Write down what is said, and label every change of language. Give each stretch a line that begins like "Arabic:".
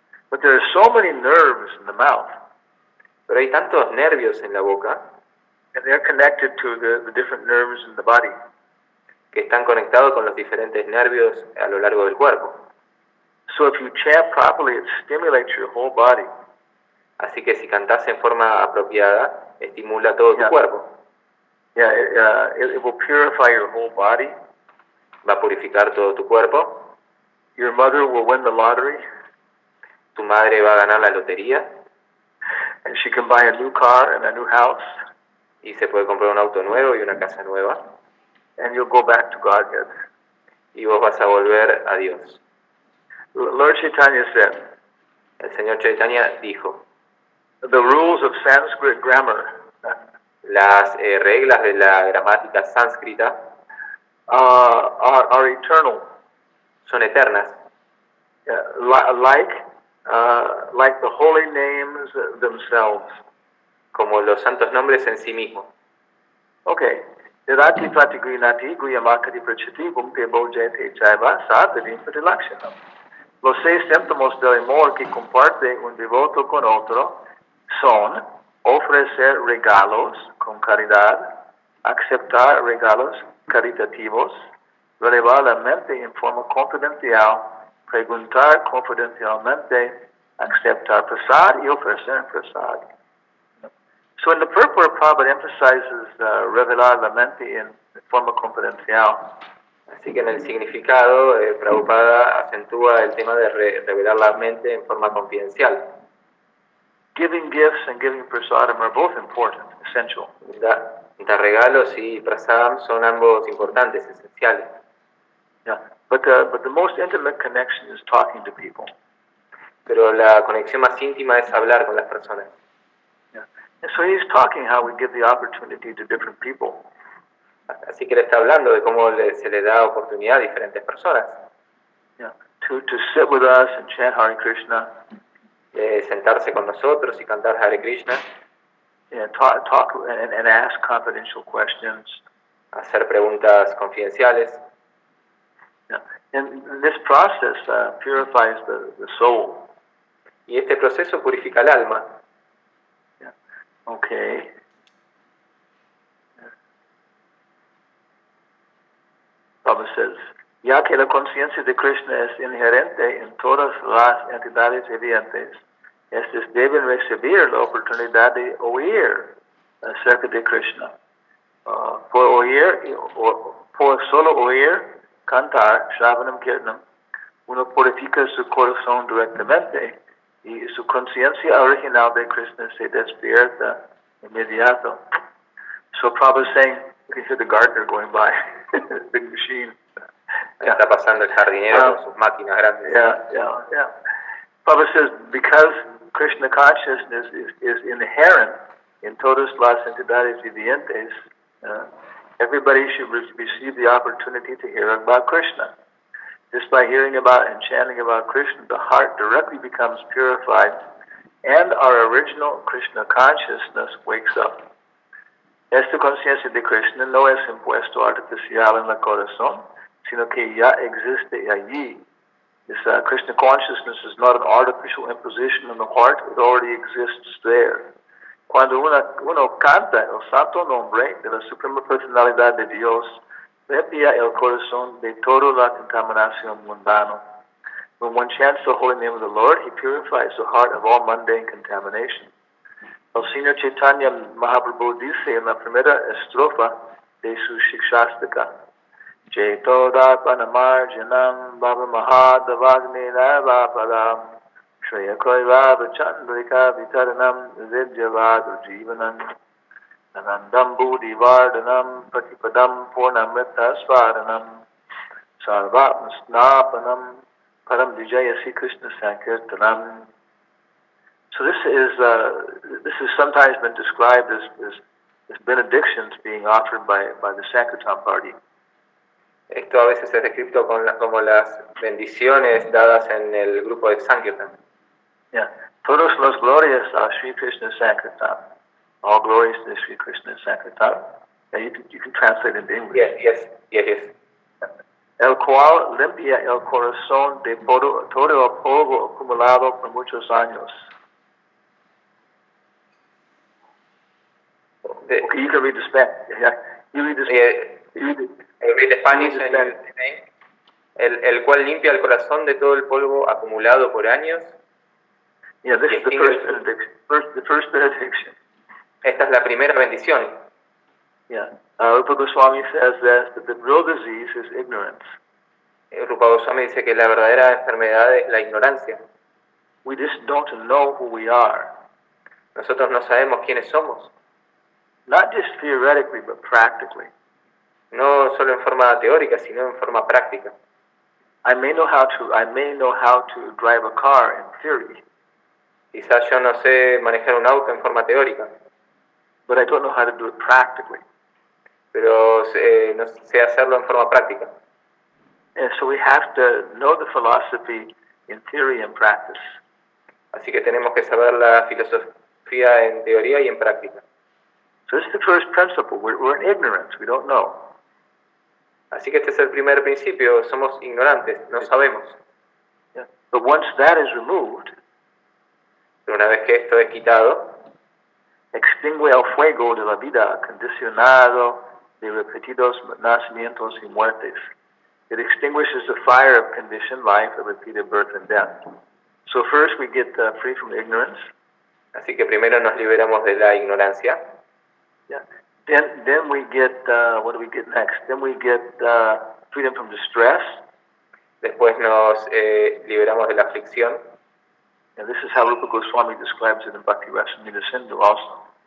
English: But there are so many nerves in the mouth.
Spanish: Pero hay tantos nervios en la boca.
English: And they're connected to the different nerves in the body.
Spanish: Que están conectados con los diferentes nervios a lo largo del cuerpo.
English: So if you chant properly, it stimulates your whole body.
Spanish: Así que si cantas en forma apropiada, estimula todo tu cuerpo.
English: Yeah, it will purify your whole body.
Spanish: Va a purificar todo tu cuerpo.
English: Your mother will win the lottery.
Spanish: Tu madre va a ganar la lotería.
English: And she can buy a new car and a new house.
Spanish: Y se puede comprar un auto nuevo y una casa nueva.
English: And you'll go back to Godhead.
Spanish: Y vos vas a volver a Dios.
English: Lord Chaitanya said,
Spanish: el Señor Chaitanya dijo,
English: the rules of Sanskrit grammar,
Spanish: las reglas de la gramática sánscrita,
English: are eternal.
Spanish: Son eternas.
English: Like the holy names themselves.
Spanish: Como los santos nombres en sí mismos.
Sanskrit: Okay. Dadati pratigrinati guyamakati prachati bhumte bojayate chaiva sadhadim pratilakshanam.
Spanish: Los 6 síntomas del amor que comparte un devoto con otro son ofrecer regalos con caridad, aceptar regalos caritativos, relevar la mente en forma confidencial, preguntar confidencialmente, aceptar prasad y ofrecer prasad.
English: So in the purport, Prabhupada emphasizes
Spanish: revelar la mente en forma confidencial. Así que en el significado, Prabhupada acentúa el tema de revelar la mente en forma confidencial.
English: Giving gifts and giving prasadam are both important, essential.
Spanish: Dar regalos y prasadam son ambos importantes, esenciales.
English: Yeah, but the most intimate connection is talking to people.
Spanish: Pero la conexión más íntima es hablar con las personas.
English: Yeah. And so he's talking how we give the opportunity to different people.
Spanish: Así que le está hablando de cómo se le da oportunidad a diferentes personas.
English: Yeah. To sit with us and chant Hare Krishna.
Spanish: De sentarse con nosotros y cantar Hare Krishna.
English: Yeah, talk and ask confidential questions.
Spanish: Hacer preguntas confidenciales.
English: Yeah. And this process purifies the soul.
Spanish: Y este proceso purifica el alma.
English: Yeah. Okay. Prabhupada says,
Spanish: ya que la conciencia de Krishna es inherente en todas las entidades vivientes, estos deben recibir la oportunidad de oír acerca de Krishna. Por solo oír, cantar, Shravanam Kirtanam, uno purifica su corazón directamente y su conciencia original de Krishna se despierta inmediato.
English: So Prabhupada is saying, you can hear the gardener going by, big machine. Yeah.
Spanish: Está pasando el jardinero con sus máquinas grandes.
English: Yeah. Prabhupada says, because Krishna consciousness is inherent in
Spanish: todas las entidades vivientes,
English: everybody should receive the opportunity to hear about Krishna. Just by hearing about and chanting about Krishna, the heart directly becomes purified, and our original Krishna consciousness wakes up.
Spanish: Esta conciencia de Krishna no es impuesto artificial en el corazón, sino que ya existe allí.
English: This Krishna consciousness is not an artificial imposition in the heart, it already exists there.
Spanish: Cuando uno canta el santo nombre de la Suprema Personalidad de Dios, limpia el corazón de toda la contaminación mundana.
English: When one chants the holy name of the Lord, he purifies the heart of all mundane contamination.
Spanish: El Señor Chaitanya Mahaprabhu dice en la primera estrofa de su Shikshastika,
Sanskrit: Chetodapanamarjanam Baba Mahadavagnina Vapadam Shreyakoiva Chandrika Vitaranam Vidyavadu Jivanam Anandam Buddhi Vardhanam Patipadam Purnamrita Svaranam Sarvatma Snapanam Param Vijaya Sri Krishna Sankirtanam.
English: So this is sometimes been described as benedictions being offered by the Sankirtan party.
Spanish: Esto a veces es descrito como las bendiciones dadas en el grupo de Sankirtan. Yeah. Todos los glorias a Sri Krishna Sankirtan.
English: All glories to Sri Krishna Sankirtan. Yeah, you can translate it into English. Yes.
Spanish: El cual limpia el corazón de todo el polvo acumulado por muchos años.
English: Okay, you can read the Spanish. Yeah. You read the Spanish. Read the Spanish and you say,
Spanish: el cual limpia el corazón de todo el polvo acumulado por años.
English: Yeah, this is the first benediction. The first benediction.
Spanish: Esta es la primera bendición.
English: Yeah. Rupa Goswami says that the real disease is ignorance.
Spanish: Rupa Goswami dice que la verdadera enfermedad es la ignorancia.
English: We just don't know who we are.
Spanish: Nosotros no sabemos quiénes somos.
English: Not just theoretically, but practically.
Spanish: No solo en forma teórica, sino en forma práctica.
English: I may know how to drive a car in theory.
Spanish: Quizás yo no sé manejar un auto en forma teórica.
English: But I don't know how to do it practically.
Spanish: Pero no sé hacerlo en forma práctica.
English: And so we have to know the philosophy in theory and practice.
Spanish: Así que tenemos que saber la filosofía en teoría y en práctica.
English: So this is the first principle. We're in ignorance. We don't know.
Spanish: Así que este es el primer principio. Somos ignorantes, no sabemos.
English: Yeah. But once that is removed,
Spanish: pero una vez que esto es quitado, extingue el fuego de la vida condicionado de repetidos nacimientos y muertes.
English: It extinguishes the fire of conditioned life of repeated birth and death. So first we get free from ignorance.
Spanish: Así que primero nos liberamos de la ignorancia.
English: Yeah. Then we get, what do we get next? Then we get freedom from distress.
Spanish: Después nos liberamos de la aflicción.
English: And this is how Rupa Goswami describes it in Bhakti Rasamrita Sindhu also.